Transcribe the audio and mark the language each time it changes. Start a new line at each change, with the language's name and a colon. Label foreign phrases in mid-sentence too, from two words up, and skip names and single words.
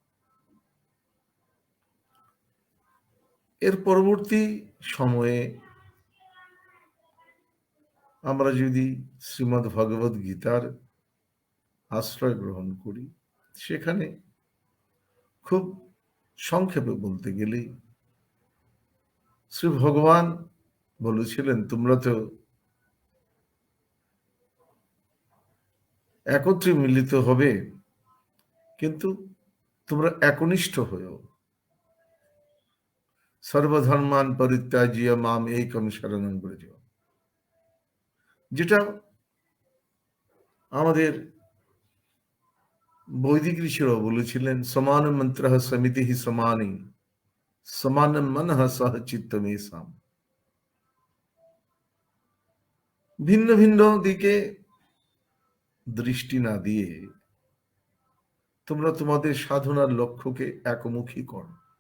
Bangla: এর পরবর্তী সময়ে আমরা যদি শ্রীমদ্ ভগবদ গীতার আশ্রয় গ্রহণ করি, সেখানে খুব সংক্ষেপে বলতে গেলেই শ্রী ভগবান বলেছিলেন তোমরা তো একত্রে মিলিত হবে, কিন্তু তোমরা একনিষ্ঠ হয়েও
Sanskrit: সর্বধর্মান পরিত্যাজ্য মাম একম শরণং ব্রজ,
Bangla: যেটা আমাদের বৈদিক ঋষিরাও বলেছিলেন
Sanskrit: সমান মন্ত্র সমিতি সমানি সমান মন সহ চিত্তমেশাম।
Bangla: ভিন্ন ভিন্ন দিকে দৃষ্টি না দিয়ে তোমরা তোমাদের সাধনার লক্ষ্যকে একমুখী করো।